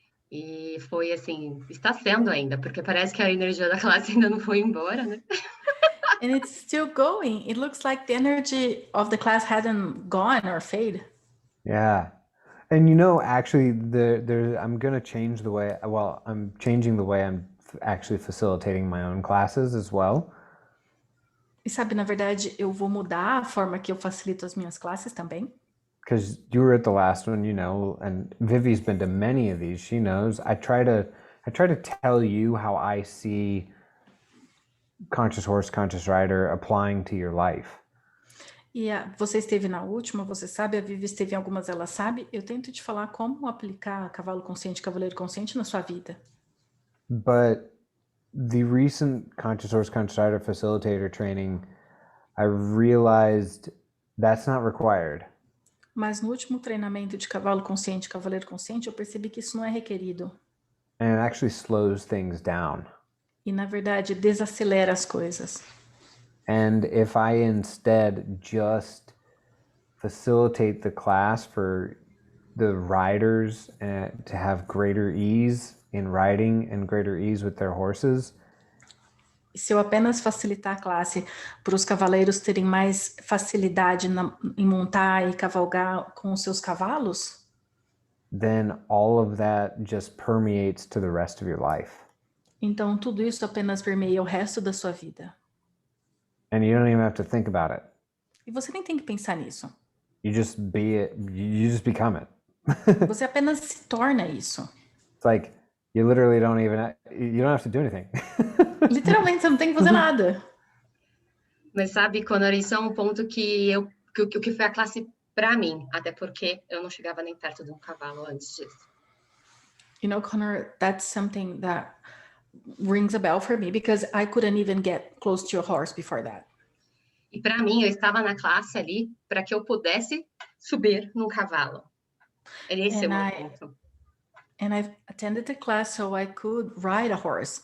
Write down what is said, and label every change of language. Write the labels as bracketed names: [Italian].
[Portuguese] E foi assim, está sendo ainda, porque parece que a energia da classe ainda não foi embora, né? [English] And it's still going. It looks like the energy of the class hasn't gone or fade. Yeah. And you know, actually, I'm going to change the way, I'm changing the way I'm actually facilitating my own classes as well. [Portuguese] E sabe, na verdade, eu vou mudar a forma que eu facilito as minhas classes também. [English] Because you were at the last one, you know, and Vivi's been to many of these. She knows. I try to tell you how I see Conscious Horse, Conscious Rider applying to your life. [Portuguese] E você esteve na última, você sabe, a Vivi esteve em algumas, ela sabe. Eu tento te falar como aplicar cavalo consciente, cavaleiro consciente na sua vida. [English] But the recent Conscious Horse, Conscious Rider facilitator training, I realized that's not required. [Portuguese] Mas no último treinamento de cavalo consciente, cavaleiro consciente, eu percebi que isso não é requerido. [English] And it actually slows things down. [Portuguese] E, na verdade, desacelera as coisas. [English] And if I instead just facilitate the class for the riders to have greater ease in riding and greater ease with their horses. [Portuguese] Se eu apenas facilitar a classe para os cavaleiros terem mais facilidade em montar e cavalgar com os seus cavalos, [English] then all of that just permeates to the rest of your life. [Portuguese] Então tudo isso apenas permeia o resto da sua vida. [English] And you don't even have to think about it. [Portuguese] E você nem tem que pensar nisso. [English] You just be it. You just become it. [Portuguese] Você apenas se torna isso. [English] It's like you literally you don't have to do anything. [Portuguese] Literalmente, você não tem que fazer nada. Mas sabe, Conor, isso é um ponto que foi a classe para mim, até porque eu não chegava nem perto de um cavalo antes disso. [English] You know, Conor, that's something that rings a bell for me because I couldn't even get close to a horse before that. [Portuguese] E para mim, eu estava na classe ali para que eu pudesse subir num cavalo. Esse é o meu ponto. [English] And I attended the class so I could ride a horse.